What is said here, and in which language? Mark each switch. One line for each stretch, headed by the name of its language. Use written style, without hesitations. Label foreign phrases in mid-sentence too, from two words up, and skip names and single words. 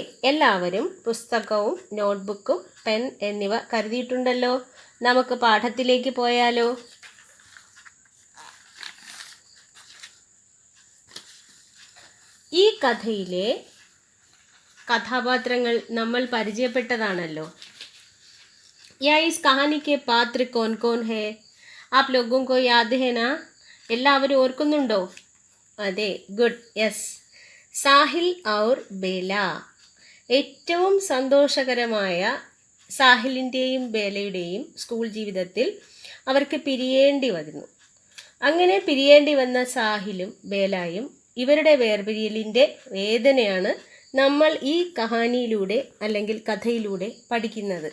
Malayalam: എല്ലാവരും പുസ്തകവും നോട്ട്ബുക്കും പെൻ എന്നിവ കരുതിയിട്ടുണ്ടല്ലോ. നമുക്ക് പാഠത്തിലേക്ക് പോയാലോ? ഈ കഥയിലെ കഥാപാത്രങ്ങൾ നമ്മൾ പരിചയപ്പെട്ടതാണല്ലോ.
Hindi: इस कहानी के पात्र कौन कौन है? आप लोगों को याद है ना?
Malayalam: എല്ലാവരും ഓർക്കുന്നുണ്ടോ? അതെ,
English: good, yes.
Malayalam: സാഹിൽ ഔർ ബേല. ഏറ്റവും സന്തോഷകരമായ സാഹിലിൻ്റെയും ബേലയുടെയും സ്കൂൾ ജീവിതത്തിൽ അവർക്ക് പിരിയേണ്ടി വന്നു. അങ്ങനെ പിരിയേണ്ടി വന്ന സാഹിലും ബേലയും ഇവരുടെ വേർപിരിയലിൻ്റെ വേദനയാണ് നമ്മൾ ഈ കഹാനിയിലൂടെ അല്ലെങ്കിൽ കഥയിലൂടെ പഠിക്കുന്നത്.